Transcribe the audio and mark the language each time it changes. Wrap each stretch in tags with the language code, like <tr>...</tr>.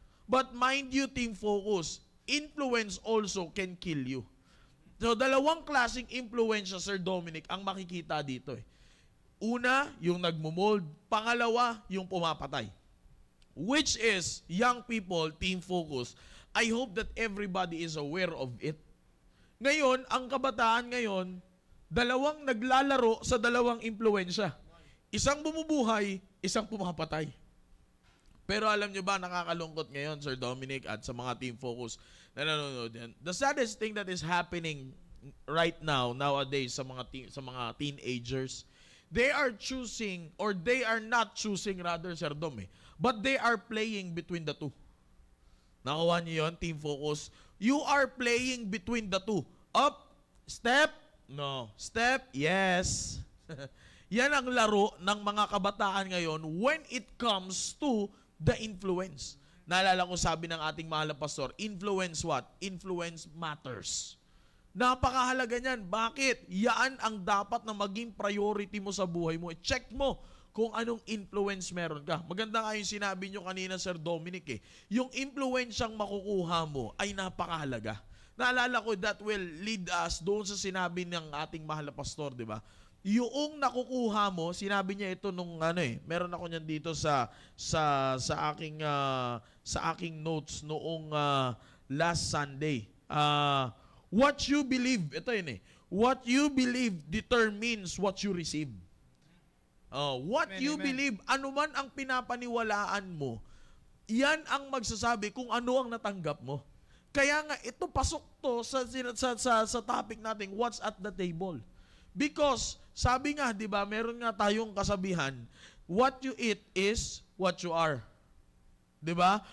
<en>But mind you, Team Focus, influence also can kill you.</en> <tl>So, dalawang klaseng influensya, Sir Dominic, ang makikita dito. Una, yung nagmumold. Pangalawa, yung pumapatay.</tl> <en>Which is, young people, Team Focus, I hope that everybody is aware of it.</en> <tl>Ngayon, ang kabataan ngayon, dalawang naglalaro sa dalawang influensya. Isang bumubuhay, isang pumapatay. Pero alam nyo ba, nakakalungkot ngayon, Sir Dominic, at sa mga</tl> <en>Team Focus</en> <tl>na nanonood yan.</tl> <en>The saddest thing that is happening right now, nowadays,</en> <tl>sa mga teenagers,</tl> <en>they are choosing, or they are not choosing rather, Sir Dom, but they are playing between the two.</en> <tl>Nakuha niyo yun,</tl> <en>Team Focus? You are playing between the two. Up, step, no. Step, yes.</en> <tl>Yan ang laro ng mga kabataan ngayon</tl> <en>when it comes to the influence.</en> <tl>Naalala ko sabi ng ating mahal na pastor,</tl> <en>influence what? Influence matters.</en> <tl>Napakahalaga niyan. Bakit? Yan ang dapat na maging priority mo sa buhay mo. Check mo kung anong influence meron ka. Maganda nga yung sinabi nyo kanina, Sir Dominic. Yung influensyang makukuha mo ay napakahalaga. Naalala ko,</tl> <en>that will lead us</en> <tl>doon sa sinabi ng ating mahal na pastor, di ba? Yung nakukuha mo, sinabi niya ito nung meron ako niyan dito sa aking notes noong last Sunday.</tl> <en>What you believe,</en> <tl>ito yun</tl> <en>what you believe determines what you receive. What you believe,</en> <tl>anuman ang pinapaniwalaan mo, yan ang magsasabi kung ano ang natanggap mo. Kaya nga, ito pasok to sa topic natin,</tl> <en>what's at the table.</en> <tl>Because, sabi nga, di ba, meron nga tayong kasabihan,</tl> <en>what you eat is what you are.</en> <tl>Di ba?</tl>